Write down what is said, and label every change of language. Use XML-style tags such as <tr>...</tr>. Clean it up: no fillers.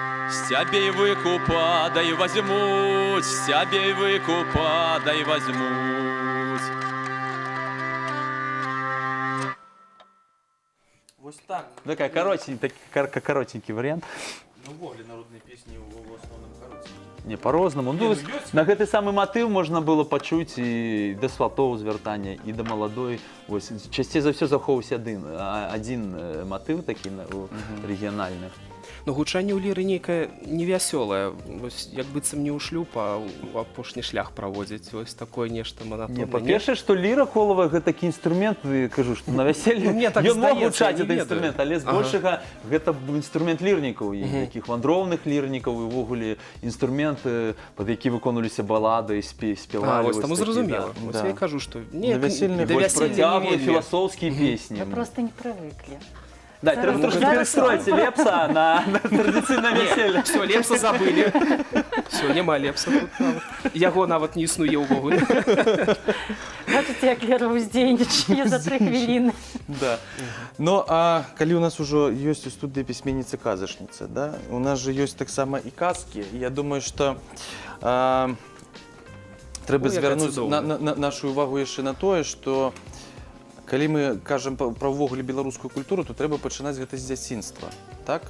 <be>Стябей выкупа, да и возьмут, стябей выкупа, да и возьмут. Вось так. Такая коротенький вариант. Ну, вогли народныя песні ў асноўным кароценькія. Не, по-рознаму. Ну, вось на гэты самы матыў можна было пачуць і да сватоў звяртання, і да маладой. Вось, часцей за ўсё захоўваўся адзін матыў такі рэгіянальны. Но гучанне ў ліры нейкае невясёлае. Вось як быццам не ў шлюб, а ў апошні шлях праводзіць. Вось такое нешта монотоннае. Не, па-першае, што ліра колавая гэта такі інструмент, я кажу, што на вяселле ён мог гучаць гэты інструмент, але збольшага гэта інструмент лірнікаў, такіх вандроўных лірнікаў, і ўвогуле інструмент, пад які выконваліся балады, спявалі. Вось таму зразумела. Вось я і кажу, што не вясельны да вяселля працяглыя філасофскія песні.</be> <ru>Вы просто не привыкли.</ru> <uk>Да, треба трошки перестроить Лепса на традиційне весілля.</uk> <be>Все, Лепса забылі. Все, няма Лепса тут нават. Яго нават не існуе ўвогуле. Бачыце, як Лера ўздзейнічае за 3 хвіліны. Да. Ну, а калі у нас ужо ёсць у студыі пісьменніца-казачніца, да? У нас же ёсць таксама і казкі. Я думаю, што трэба звярнуць нашу увагу яшчэ на тое, што калі мы кажам пра ўвогуле беларускую культуру, то трэба пачынаць гэта з дзяцінства. Так?</be>